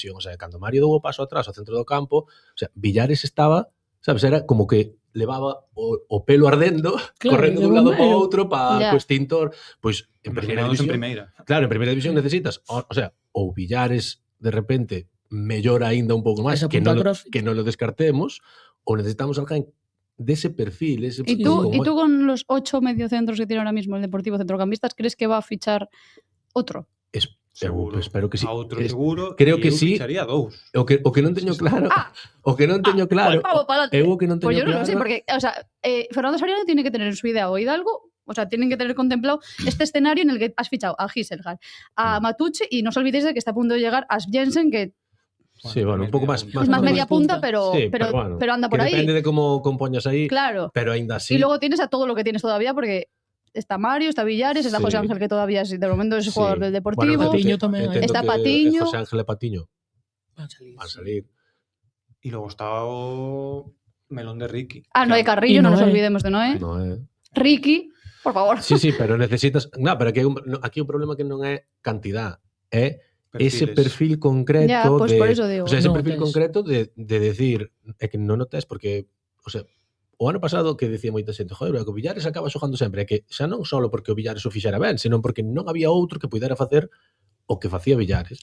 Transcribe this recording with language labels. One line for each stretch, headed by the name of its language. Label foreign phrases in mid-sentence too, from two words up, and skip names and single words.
Spanish: O sea,
Galician: cando Mario dou o paso atrás ao centro do campo,
Spanish: o sea,
Galician: Villares estaba, sabes, era como que levaba o pelo ardendo, correndo dun lado para outro, para o extintor. Pois en primeira división. Claro, en primeira división necesitas,
Spanish: o sea,
Galician: ou Villares de repente mellora aínda un pouco máis, que non lo descartemos, ou necesitamos alguén dese perfil.
Spanish: ¿Y tú con los 8 mediocentros que tiene ahora mismo el Deportivo Centrocampistas, crees que va a fichar otro? Seguro. Espero que sí.
Galician: A outro seguro.
Spanish: Creo que sí.
Galician: Ficharía dous. O que non teño claro. O que non teño claro.
Spanish: Pues yo no lo sé, porque, o sea, Fernando Soriano tiene que tener en su idea o Hidalgo, o sea, tienen que tener contemplado este escenario en el que has fichado a Giselgar, a Matucci, y no os olvidéis de que está a punto de llegar a Jensen, que
Galician: sí, bueno, un pouco máis
Spanish: media punta, pero anda por ahí.
Galician: Depende de como compoñas aí, claro. Pero aínda así.
Spanish: Y luego tienes a todo lo que tienes todavía, porque está Mario, está Villares, está José Ángel, que todavía es, de momento es jugador del Deportivo.
Galician: Bueno, Patiño tamén.
Spanish: Está Patiño.
Galician: José Ángel e Patiño van salir.
Spanish: Y luego está o melón de Ricky. Noé Carrillo, no nos olvidemos de Noé. Ricky, por favor. Sí, pero necesitas... No, pero aquí
Galician: o problema que non é cantidad, é ese perfil concreto.
Spanish: Ya, pues por eso digo. O sea,
Galician: ese perfil concreto de decir, é que non o tes porque,
Spanish: o sea,
Galician: o ano pasado que decía moita xente, joder, o Villares acaba xogando sempre, é que xa non só porque o Villares o fixera ben, senón porque non había outro que pudera facer o que facía Villares.